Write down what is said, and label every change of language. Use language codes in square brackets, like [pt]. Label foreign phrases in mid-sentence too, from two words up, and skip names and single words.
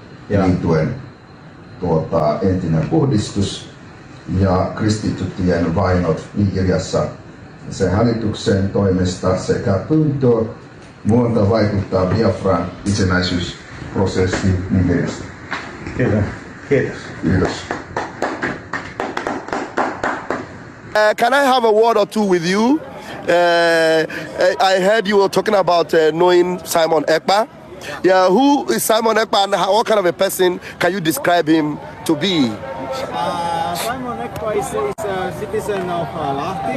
[fi] liittyen entinen puhdistus ja kristittyjen vainot Nigeriassa sen hallituksen toimesta sekä pyyntö muuta vaikuttaa Biafran itsenäisyysprosessiin Nigeriasta. Kiitos. Kiitos. [en] Can I have a word or two with you? I heard you were talking about knowing Simon Ekpa. Yeah, who is Simon Ekpa and what kind of a person can you describe him to be? Simon Ekpa is a citizen of Lahti.